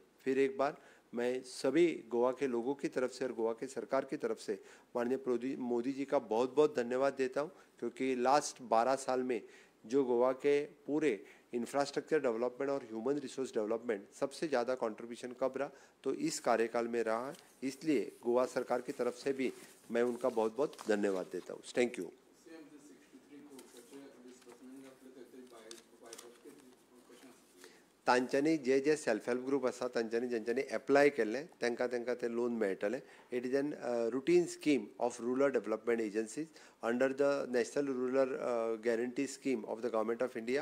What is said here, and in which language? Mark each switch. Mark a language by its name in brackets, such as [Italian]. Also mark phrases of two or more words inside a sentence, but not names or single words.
[Hindi] फिर एक बार मैं सभी गोवा के लोगों की तरफ से और गोवा के सरकार की तरफ से माननीय मोदी जी का बहुत बहुत धन्यवाद देता हूं, क्योंकि लास्ट 12 साल में जो गोवा के पूरे [English] infrastructure development [Hindi] और [English] human resource development [Hindi] सबसे ज़्यादा कंट्रीब्यूशन कब रहा तो इस कार्यकाल में रहा है। इसलिए गोवा सरकार की तरफ से भी मैं उनका बहुत बहुत धन्यवाद देता हूँ। [English] thank you. [Konkani] तांच्यांनी जे [English] self help group [Konkani] आसा तांच्यांनी ज्यांच्यांनी एप्लाय केल्लें तांकां ते लोन मेळटलें। [English] It is an routine scheme of rural development agencies under the National Rural Guarantee Scheme of the Government of India.